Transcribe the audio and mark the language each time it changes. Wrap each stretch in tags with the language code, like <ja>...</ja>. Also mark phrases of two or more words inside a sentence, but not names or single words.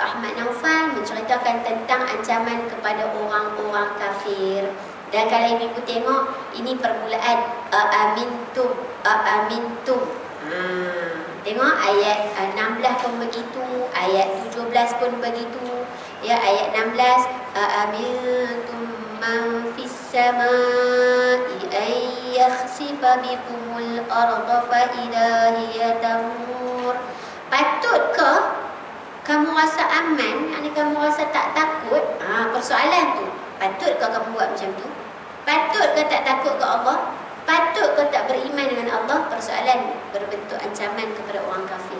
<ms>Ahmad Naufal menceritakan tentang ancaman kepada orang-orang kafir. Dan kalau ibu tengok, ini permulaan amintum. Tengok ayat 16 pun begitu, ayat 17 pun begitu. Ya, ayat 16,</ms> <ar>أأمنتم من في السماء أن يخسف بكم الأرض فإذا هي تمور.</ar> <ms>Patutkah kamu rasa aman? Ani kamu rasa tak takut? Persoalan tu, patutkah kamu buat macam tu? Patutkah tak takut ke Allah? Patutkah tak beriman dengan Allah? Persoalan berbentuk ancaman kepada orang kafir.</ms>